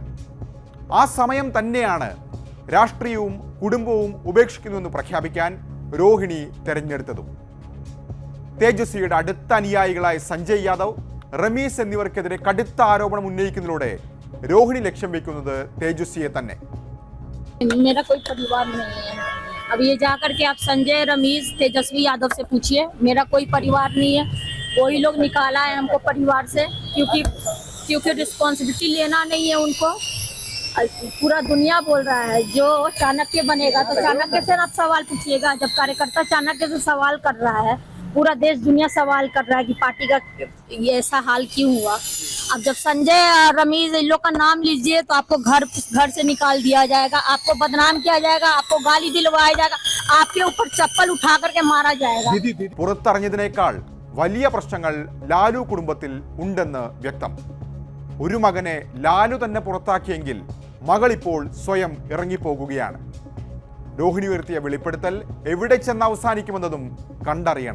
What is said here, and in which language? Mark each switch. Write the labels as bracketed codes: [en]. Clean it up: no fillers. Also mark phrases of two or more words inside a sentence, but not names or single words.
[ml] ആ സമയം തന്നെയാണ് രാഷ്ട്രീയവും കുടുംബവും ഉപേക്ഷിക്കുന്നുവെന്ന് പ്രഖ്യാപിക്കാൻ രോഹിണി തെരഞ്ഞെടുത്തതും. തേജസ്വിയുടെ അടുത്ത അനുയായികളായ സഞ്ജയ് യാദവ്, റമീസ് എന്നിവർക്കെതിരെ കടുത്ത ആരോപണം ഉന്നയിക്കുന്നതിലൂടെ രോഹിണി ലക്ഷ്യം വെക്കുന്നത് തേജസ്വിയെ തന്നെ. [hi] मेरा कोई परिवार नहीं है. अब ये जाकर के आप संजय, रमीश, तेजस्वी यादव से पूछिए. मेरा कोई परिवार नहीं है. वही लोग निकाला है हमको परिवार से, क्योंकि रिस्पॉन्सिबिलिटी लेना नहीं है उनको. पूरा दुनिया बोल रहा है जो चाणक्य बनेगा तो चाणक्य से आप सवाल पूछिएगा. जब कार्यकर्ता चाणक्य से सवाल कर रहा है, पूरा देश दुनिया सवाल कर रहा है कि पार्टी का ये ऐसा हाल क्यों हुआ. अब जब संजय और रमीज इन लोग का नाम लीजिए तो आपको घर से निकाल दिया जाएगा, आपको बदनाम किया जाएगा, आपको गाली दिलवाया जाएगा, आपके ऊपर चप्पल उठा करके मारा जाएगा. [ml] പുറത്തറിഞ്ഞതിനേക്കാൾ വലിയ പ്രശ്നങ്ങൾ ലാലു കുടുംബത്തിൽ ഉണ്ടെന്ന് വ്യക്തം. ഒരു മകനെ ലാലു തന്നെ പുറത്താക്കിയെങ്കിൽ മകൾ ഇപ്പോൾ സ്വയം ഇറങ്ങിപ്പോകുകയാണ്. രോഹിണി ഉയർത്തിയ വെളിപ്പെടുത്തൽ എവിടെ ചെന്ന് അവസാനിക്കുമെന്നതും കണ്ടറിയണം.